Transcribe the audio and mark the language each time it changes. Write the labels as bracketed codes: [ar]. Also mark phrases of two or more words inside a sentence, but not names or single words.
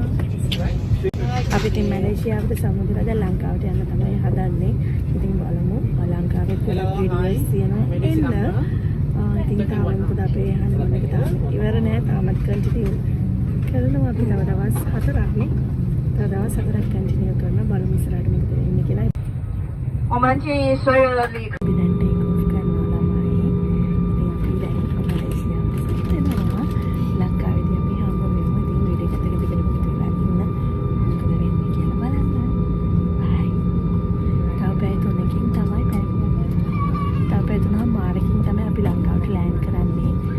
[si] අපි ඉතින් මැලේසියාවට සමුද්‍රය දැන් ලංකාවට යන්න තමයි හදන්නේ. ඉතින් බලමු ලංකාවෙත් ගොඩක් වීඩියෝස් තියෙනවා එන්න. ඉතින් තාම මොකද අපේ හනිමූන් එක තාම ඉවර නෑ. තාමත් කන්ටිනියු කරනවා අපි තව දවස් 4ක් නේ. තව දවස් 4ක් කන්ටිනියු කරනවා. බලමු ඉස්සරහට මොකද වෙන්නේ කියලා. [zh] 我们建议所有的旅客。 [si] අපි දැන් [en] take off [si] කරනවා ළමයි. ඉතින් අපි දැන් මැලේසියාවට යනවා. ලංකාවේදී අපි හම්බ වෙමු. ඉතින් වීඩියෝ එකත් එක දිගට පුරුදු වෙලා ඉන්න. මොකද වෙන්නේ කියලා බලන්න. බයි. තව පැය 3කින් තමයි තව පැය 3මාරකින් තමයි අපි ලංකාවට ලෑන්ඩ් කරන්නේ.